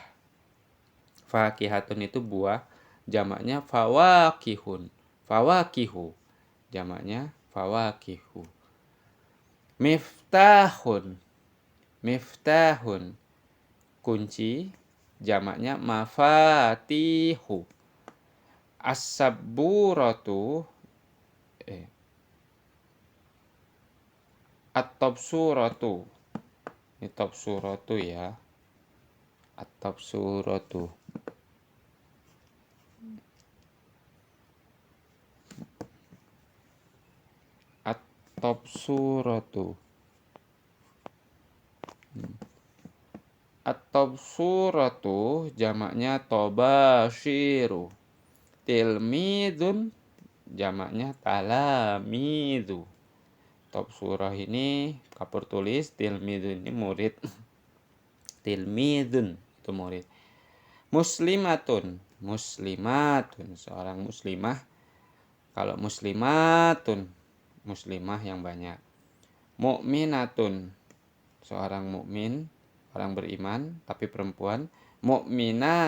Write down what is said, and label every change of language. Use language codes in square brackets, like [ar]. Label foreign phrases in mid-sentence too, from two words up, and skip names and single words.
[id] Fakihatun itu buah, jamaknya fawakihun. Fawakihu, jamaknya fawakihu. [ar] مفتاح، مفتاح [id] kunci, jamaknya mafatihu. [ar] السبورة التبصرة. [id] Ini tabsuratu ya. At-tabsuratu. At-tabsuratu. At-tabsuratu jamaknya tobashiru. Tilmidun jamaknya talamidu. Tabsurah ini kapur tulis, tilmidun ini murid. Tilmidun itu murid. [ar] مسلمة، مسلمة [id] seorang muslimah. Kalau muslimatun, muslimah yang banyak. Mu'minatun seorang mukmin, orang beriman tapi perempuan.